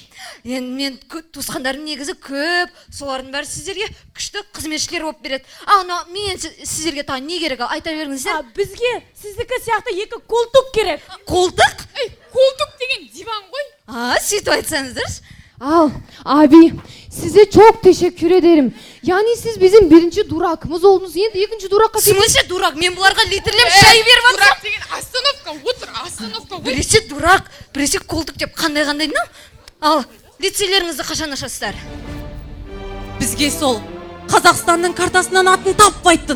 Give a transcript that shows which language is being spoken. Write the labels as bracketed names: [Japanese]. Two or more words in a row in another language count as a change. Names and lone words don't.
[Kazakh] Енді мен туысқандарым негізі көп, солардың бәрі сіздерге күшті қызметшілер болып береді. Ал мен сіздерге тағы не керек, айта беріңіздер. Бізге сіздікі сияқты екі колтук керек. Колтук? Колтук деген диван ғой. Сөйтіп айтсаңыздаршы. [Turkish] Al abi size çok teşekkür ederim. Yani siz bizim birinci durakımız oldunuz. [Kazakh] Енді екінші duraqқа [Russian] Смысле дурак? [Kazakh] Мен бұларға литрлеп шай беріп жатырмын. Дурак деген остановка, отыр, остановка ғой. Біресе дурак, біресе колтук деп қандай ну? Ал, лицейлеріңізді қашан ашасыздар? Бізге сол Қазақстанның картасынан атын таппайтын.